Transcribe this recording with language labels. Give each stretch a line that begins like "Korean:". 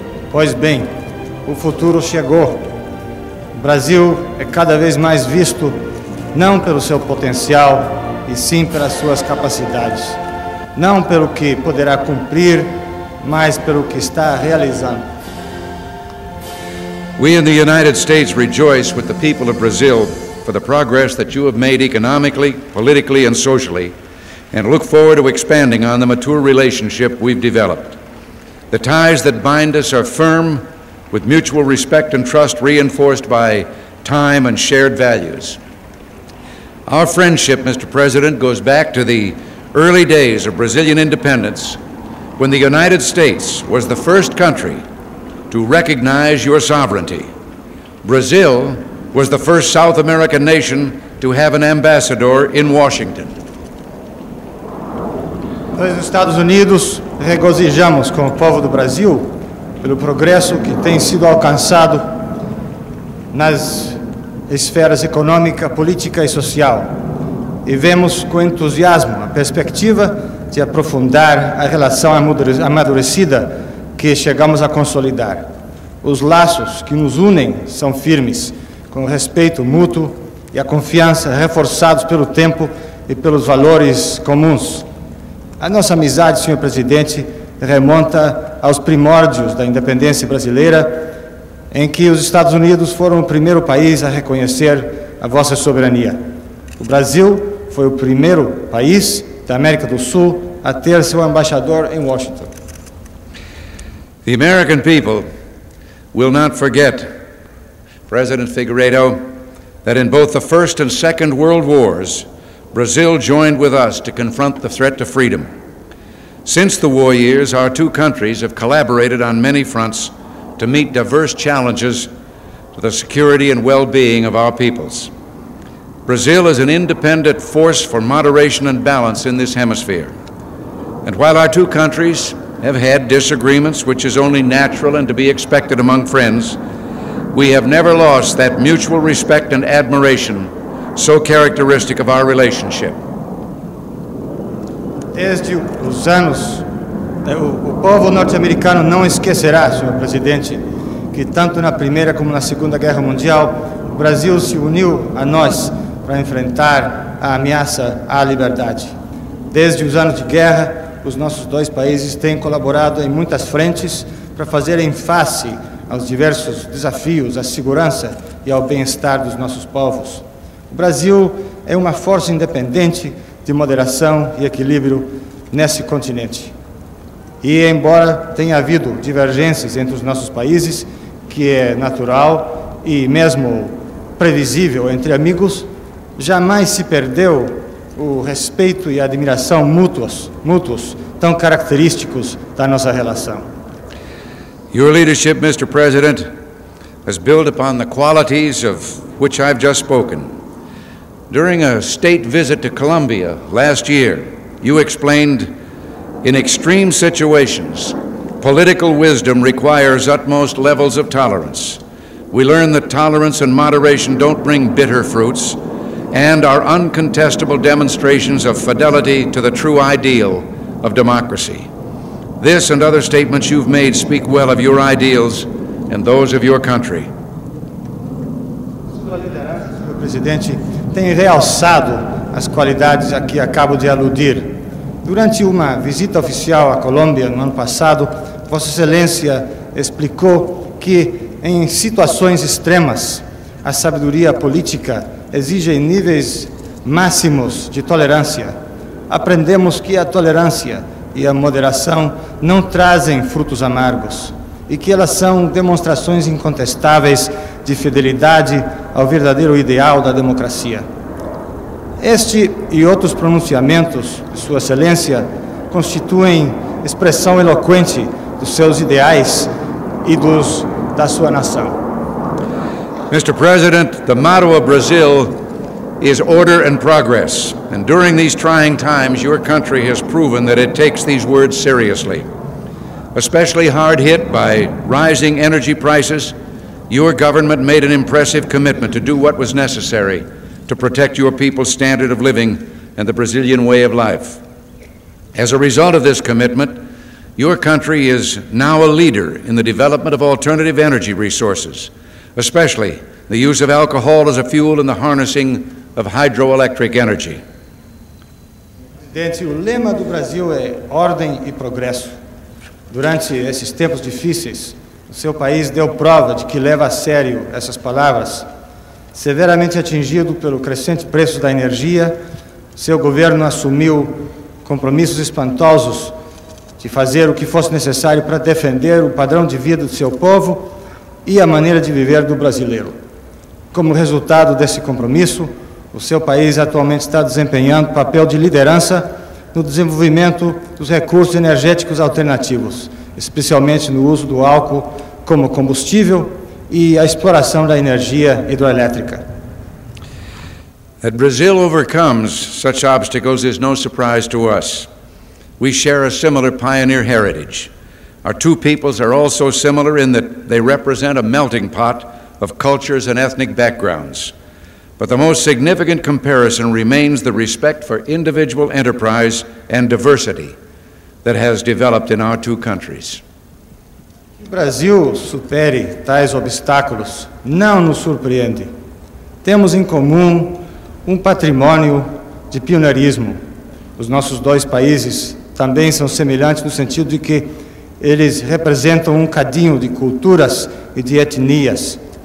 Portuguese: Pois bem, o futuro chegou. O Brasil é cada vez mais visto não pelo seu potencial, e sim pelas suas capacidades. Não pelo que poderá cumprir, mas pelo que está realizando.
English: We in the United States rejoice with the people of Brazil for the progress that you have made economically, politically, and socially, and look forward to expanding on the mature relationship we've developed. The ties that bind us are firm, with mutual respect and trust reinforced by time and shared values. Our friendship, Mr. President, goes back to the early days of Brazilian independence, when the United States was the first country to recognize your sovereignty. Brazil was the first South American nation to have an ambassador in Washington.
Portuguese: Nós, nos Estados Unidos, regozijamos com o povo do Brasil pelo progresso que tem sido alcançado nas esferas econômica, política e social. E vemos com entusiasmo a perspectiva de aprofundar a relação amadurecida que chegamos a consolidar. Os laços que nos unem são firmes, com o respeito mútuo e a confiança reforçados pelo tempo e pelos valores comuns. A nossa amizade, senhor presidente, remonta aos primórdios da independência brasileira, em que os Estados Unidos foram o primeiro país a reconhecer a vossa soberania. O Brasil foi o primeiro país da América do Sul a ter seu embaixador em Washington.
English: The American people will not forget, President Figueiredo, that in both the First and Second World Wars, Brazil joined with us to confront the threat to freedom. Since the war years, our two countries have collaborated on many fronts to meet diverse challenges to the security and well-being of our peoples. Brazil is an independent force for moderation and balance in this hemisphere. And while our two countries have had disagreements, which is only natural and to be expected among friends, we have never lost that mutual respect and admiration so characteristic of our relationship.
Portuguese: Desde os anos, o povo norte-americano não esquecerá, senhor presidente, que tanto na Primeira como na Segunda Guerra Mundial, o Brasil se uniu a nós para enfrentar a ameaça à liberdade. Desde os anos de guerra, os nossos dois países têm colaborado em muitas frentes para fazerem face aos diversos desafios, à segurança e ao bem-estar dos nossos povos. O Brasil é uma força independente de moderação e equilíbrio nesse continente. E, embora tenha havido divergências entre os nossos países, que é natural e mesmo previsível entre amigos, jamais se perdeu o respeito e a admiração mútuos tão característicos da nossa relação.
English: Your leadership, Mr. President, has built upon the qualities of which I've just spoken. During a state visit to Colombia last year, you explained, in extreme situations, political wisdom requires utmost levels of tolerance. We learn that tolerance and moderation don't bring bitter fruits and are uncontestable demonstrations of fidelity to the true ideal of democracy. This and other statements you've made speak well of your ideals and those of your country.
Portuguese: Sua liderança, senhor presidente, tem realçado as qualidades a que acabo de aludir. Durante uma visita oficial à Colômbia no ano passado, Vossa Excelência explicou que, em situações extremas, a sabedoria política exige níveis máximos de tolerância. Aprendemos que a tolerância e a moderação não trazem frutos amargos e que elas são demonstrações incontestáveis de fidelidade ao verdadeiro ideal da democracia. Este e outros pronunciamentos de Sua Excelência constituem expressão eloquente dos seus ideais e da sua nação.
English: Mr. President, the motto of Brazil is order and progress, and during these trying times, your country has proven that it takes these words seriously. Especially hard hit by rising energy prices, your government made an impressive commitment to do what was necessary to protect your people's standard of living and the Brazilian way of life. As a result of this commitment, your country is now a leader in the development of alternative energy resources, especially the use of alcohol as a fuel and the harnessing of hydroelectric energy.
Portuguese: Presidente, o lema do Brasil é ordem e progresso. Durante esses tempos difíceis, o seu país deu prova de que leva a sério essas palavras. Severamente atingido pelo crescente preço da energia, seu governo assumiu compromissos espantosos de fazer o que fosse necessário para defender o padrão de vida do seu povo e a maneira de viver do brasileiro. Como resultado desse compromisso, o seu país atualmente está desempenhando papel de liderança no desenvolvimento dos recursos energéticos alternativos, especialmente no uso do álcool como combustível e a exploração da energia hidroelétrica.
English: That Brazil overcomes such obstacles is no surprise to us. We share a similar pioneer heritage. Our two peoples are also similar in that they represent a melting pot of cultures and ethnic backgrounds. But the most significant comparison remains the respect for individual enterprise and diversity that has developed in our two countries.
Portuguese: Que o Brasil supere tais obstáculos não nos surpreende. Temos em comum um patrimônio de pioneirismo. Os nossos dois países também são semelhantes no sentido de que eles representam um cadinho de culturas e de etnias.